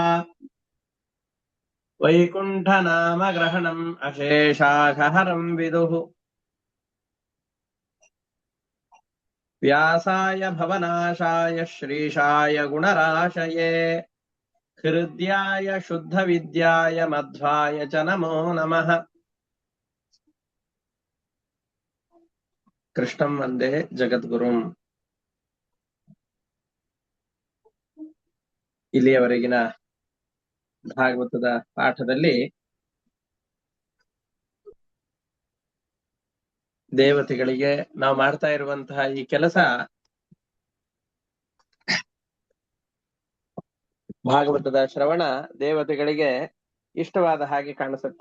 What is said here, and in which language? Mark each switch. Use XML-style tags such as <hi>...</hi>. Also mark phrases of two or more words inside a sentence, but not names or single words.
<sa>वैकुण्ठनामग्रहणम् अशेषाघहरं विदुः व्यासाय भवनाशाय श्रीशाय गुणराशये हृद्याय शुद्धविद्याय मध्वाय च नमो नमः कृष्णं वन्दे ಜಗದ್ಗುರುಂ.</sa> <kn>ಇಲ್ಲಿಯವರೆಗಿನ ಭಾಗವತದ ಪಾಠದಲ್ಲಿ ದೇವತೆಗಳಿಗೆ ನಾವು ಮಾಡ್ತಾ ಇರುವಂತಹ ಈ ಕೆಲಸ ಭಾಗವತದ ಶ್ರವಣ ದೇವತೆಗಳಿಗೆ ಇಷ್ಟವಾದ ಹಾಗೆ ಕಾಣಿಸುತ್ತೆ.</kn>